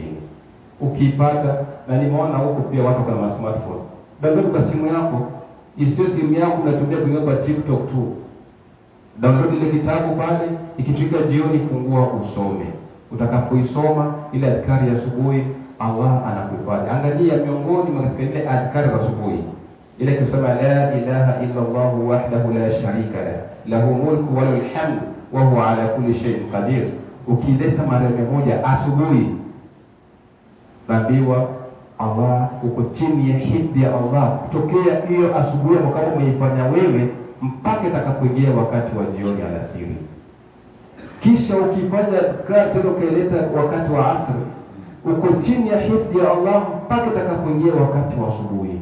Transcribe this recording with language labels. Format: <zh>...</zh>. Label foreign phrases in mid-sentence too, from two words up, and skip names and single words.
<sw>Ukipata, na nimeona huko pia watu kwa smartphone, download kwa simu yako, isio simu yako unatumia kuingia kwa TikTok tu. Download ile kitabu pale, ikifika jioni fungua usome. Utakapoisoma ile adhkari ya asubuhi, Allah anakuhifadhi. Angalia miongoni mwa katika ile adhkari za asubuhi, ile kusema</sw> <ar>لا إله إلا الله وحده لا شريك له الملك وله الحمد وهو على كل شيء قدير.</ar> <sw>Ukileta mara 100 asubuhi, naambiwa Allah uko chini ya hifadhi ya Allah kutokea hiyo asubuhi kama umeifanya wewe mpaka itakapoingia wakati wa jioni alasiri. Kisha ukifanya tena ukaileta wakati wa asri, uko chini ya hifadhi ya Allah mpaka itakapoingia wakati wa asubuhi.</sw>